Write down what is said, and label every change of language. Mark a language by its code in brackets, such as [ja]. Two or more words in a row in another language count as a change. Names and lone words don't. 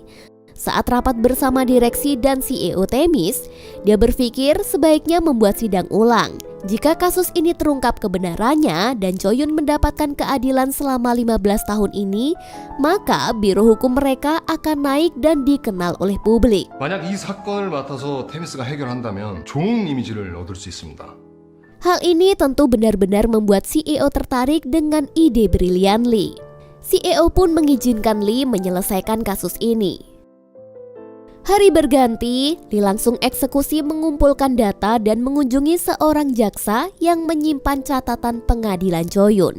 [id] Saat rapat bersama direksi dan CEO Themis, dia berpikir sebaiknya membuat sidang ulang. Jika kasus ini terungkap kebenarannya dan Choyun mendapatkan keadilan selama 15 tahun ini, maka biro hukum mereka akan naik dan dikenal oleh publik. [ko] 만약 이 사건을 맡아서 테미스가 해결한다면 좋은 이미지를 얻을 수 있습니다. [id] Hal ini tentu benar-benar membuat CEO tertarik dengan ide brilian Lee. CEO pun mengizinkan Lee menyelesaikan kasus ini. Hari berganti, Lee langsung eksekusi mengumpulkan data dan mengunjungi seorang jaksa yang menyimpan catatan pengadilan Choyun.